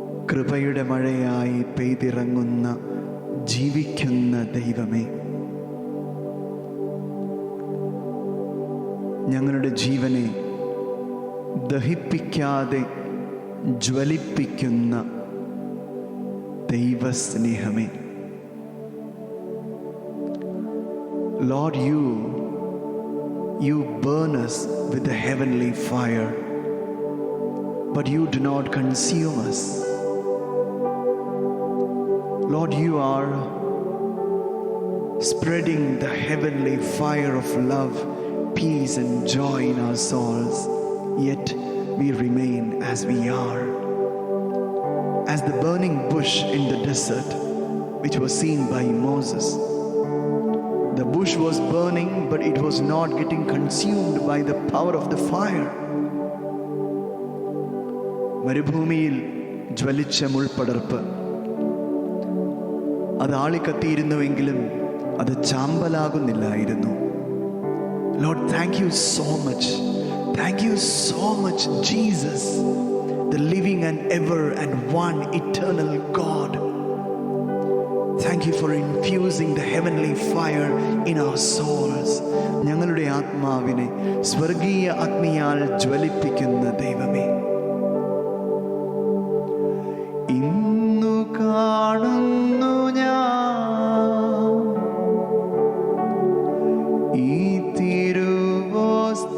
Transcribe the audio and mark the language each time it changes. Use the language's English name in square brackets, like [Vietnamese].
[Malayalam] കൃപയുടെ മഴയായി പെയ്തിറങ്ങുന്ന ജീവിക്കുന്ന ദൈവമേ, ഞങ്ങളുടെ ജീവനെ ദഹിപ്പിക്കാതെ ജ്വലിപ്പിക്കുന്ന ദൈവസ്നേഹമേ. [English] Lord, you burn us with the heavenly fire, but you do not consume us. Lord, you are spreading the heavenly fire of love, peace and joy in our souls, yet we remain as we are. As the burning bush in the desert, which was seen by Moses. The bush was burning, but it was not getting consumed by the power of the fire. [Malayalam] മരുഭൂമിയിൽ ജ്വലിച്ച മുൾപടർപ്പ് അത് ആളിക്കത്തിയിരുന്നുവെങ്കിലും അത് ചാമ്പലാകുന്നില്ലായിരുന്നു. [English] Lord, thank you so much. Thank you so much, Jesus, the living and ever and one eternal God. Thank you for infusing the heavenly fire in our souls. [Malayalam] ഞങ്ങളുടെ ആത്മാവിനെ സ്വർഗീയ അഗ്നിയാൽ ജ്വലിപ്പിക്കുന്ന ദൈവമേ, ഇന്നു കാണുന്നു ഞാൻ ഈ തിരുവോസ്തിയിൽ,